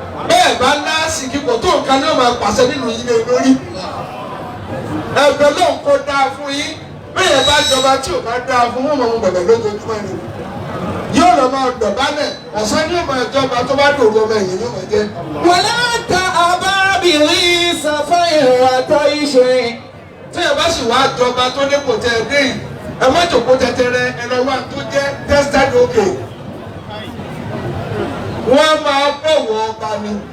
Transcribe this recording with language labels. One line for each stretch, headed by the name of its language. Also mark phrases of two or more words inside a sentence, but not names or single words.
Yoruba: Bẹ́ẹ̀ bá lá àsìkí kò tó nǹkan ní ọmọ pàṣẹ nínú yín lé lórí. Ẹgbẹ́ ló ń kó dáa fún yín. Bẹ́ẹ̀ bá jọba tí ò bá dáa fún wọn, wọn bẹ̀rẹ̀ lójoojúmọ́ ni. Yóò lọ máa dọ̀bálẹ̀, ọ̀sán ni yóò máa jọba tó bá dòru ọmọ ẹ̀yìn ni ó máa jẹ́.
Arabic: ولا تأبى به سفه وطيش.
Yoruba: Tí ẹ bá sì wá jọba tó dé kò tẹ ẹ dé yìí, ẹ má jòkó tẹtẹrẹ, ẹ lọ wá tó jẹ́
English: tested okay.
Yoruba: Wọ́n máa bọ̀wọ̀ ọba ni.